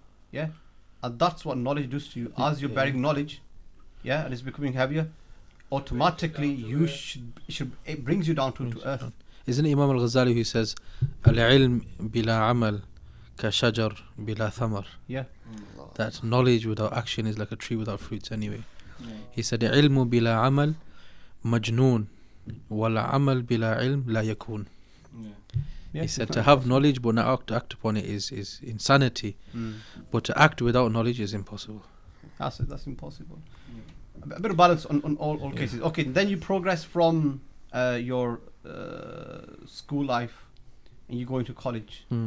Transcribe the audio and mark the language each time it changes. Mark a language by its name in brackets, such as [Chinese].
[English] Yeah, and that's what knowledge does to you. As you're bearing knowledge, yeah, and it's becoming heavier, automatically it brings you down to earth. Isn't it Imam al-Ghazali who says, [Arabic] al-ilm bila amal كشجر بلا ثمر. [English] Yeah. That knowledge without action is like a tree without fruits anyway. He said [Arabic] علم بلا عمل مجنون والعمل بلا علم لا يكون. [English] Yeah. He said to have knowledge but not to act upon it is insanity. But to act without knowledge is impossible. That's impossible. A bit of balance on all cases. Okay, then you progress from your school life and you go into college.